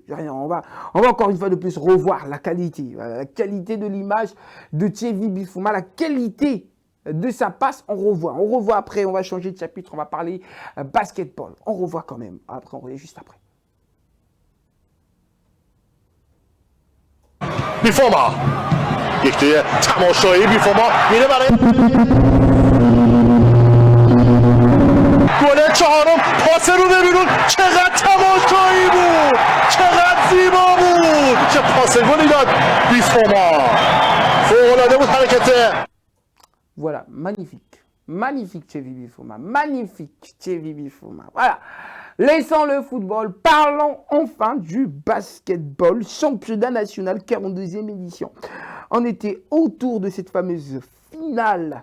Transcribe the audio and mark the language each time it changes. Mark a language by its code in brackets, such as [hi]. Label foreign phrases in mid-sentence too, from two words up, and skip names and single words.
[fr] On va encore une fois de plus revoir la qualité de l'image de Thierry Bifouma, la qualité de sa passe. On revoit après, on va changer de chapitre, on va parler basketball. On revoit quand même. Après, on revient juste après. [fa] Bifouma یک توی تماشایی بیفوما میره برای گل چهارم پاس رو به بیرون چقدر تماشایی بود چقدر زیبا بود چه پاس گلی داد بیفوما فوق‌العاده بود حرکت. [fr] Voilà, magnifique. Magnifique Thierry Bifouma. Magnifique Thierry Bifouma. Voilà. Laissons le football. Parlons enfin du basketball. Championnat national 42e édition. On était autour de cette fameuse finale.